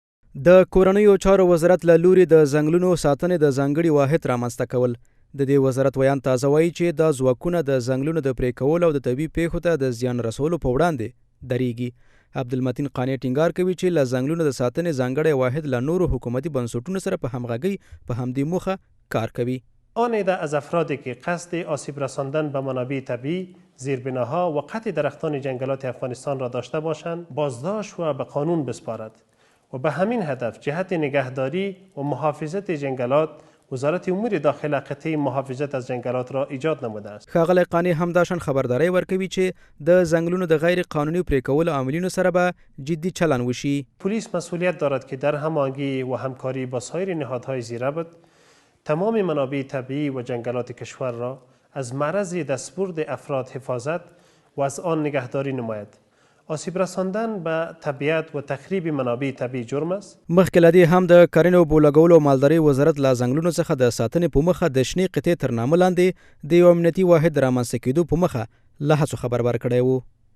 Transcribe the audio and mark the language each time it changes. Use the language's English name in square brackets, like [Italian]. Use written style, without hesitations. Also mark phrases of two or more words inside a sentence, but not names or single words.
[Pashto] د کورنیو چارو وزارت له لوري د ځنګلونو ساتنې د ځانګړي واحد رامنځته کول. د دې وزارت ویان تازه وایي چې دا ځواکونه د ځنګلونو د پرې کولو او د طبیعي پیښو ته د زیان رسولو په وړاندې درېږي. عبدالمتین قانی ټینګار کوي چې له ځنګلونو د ساتنې ځانګړی واحد له نورو حکومتي بنسټونو سره په همغږۍ په همدې موخه کار کوي. [Persian] آن عده از افرادی که قصد آسیب رساندن به منابع طبیعی، زیربناها و قطع درختان جنگلات افغانستان را داشته باشند بازداشت و به قانون بسپارد و به همین هدف جهت نگهداری و محافظت جنگلات وزارت امور داخله قطعه محافظت از جنگلات را ایجاد نموده است. [Pashto] ښاغلی قانی همداشان خبرداری ورکوي چې د ځنګلونو د غیر قانوني پرې کولو عاملینو سره به جدي چلن وشي. [Persian] پلیس مسئولیت دارد که در هماهنگی و همکاری با سایر نهادهای زیربط تمام منابع طبیعی و جنگلات کشور را از معرض دستبرد افراد حفاظت و از آن نگهداری نماید. آسیب رساندن به طبیعت و تخریب منابع طبیعي جرم است. [Pashto] مخکې له دې هم د کرنې او بولګولو او مالدارۍ وزارت له ځنګلونو څخه د ساتنې په مخه د شنې قطعې تر نامه لاندې د یو امنیتي واحد رامنځته کېدو په مخه له هڅو خبر ورکړی و.